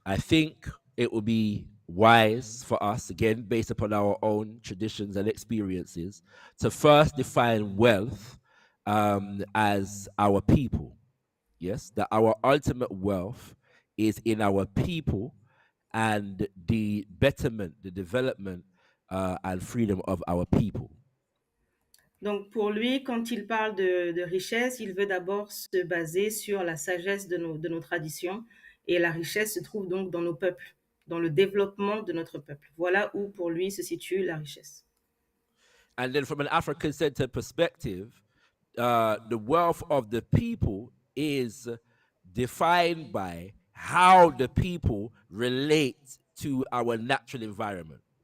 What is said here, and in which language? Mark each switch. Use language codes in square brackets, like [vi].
[en] I think it would be wise for us, again, based upon our own traditions and experiences, to first define wealth as our people. Yes, that our ultimate wealth is in our people and the betterment, the development, and freedom of our people. [fr] Donc pour lui, quand il parle de richesse, il veut d'abord se baser sur la sagesse de nos traditions. Et la richesse se trouve donc dans nos peuples, dans le développement de notre peuple. Voilà où pour lui se situe la richesse. [en] And then, from an African centered perspective, the wealth of the people is defined by how the people relate to our natural environment.